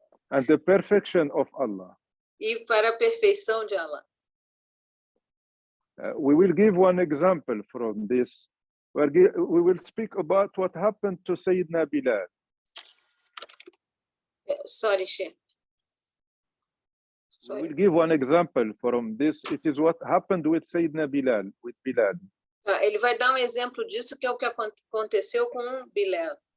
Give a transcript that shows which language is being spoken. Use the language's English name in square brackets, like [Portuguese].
[English] and the perfection of Allah. [Portuguese] E para a perfeição de Allah. [English] We will give one example from this. We will speak about what happened to Sayyidina Bilal. Sheikh. We will give one example from this. It is what happened with Sayyidina Bilal, with Bilal. [Portuguese] Ele vai dar um exemplo disso, que é o que aconteceu com Bilal.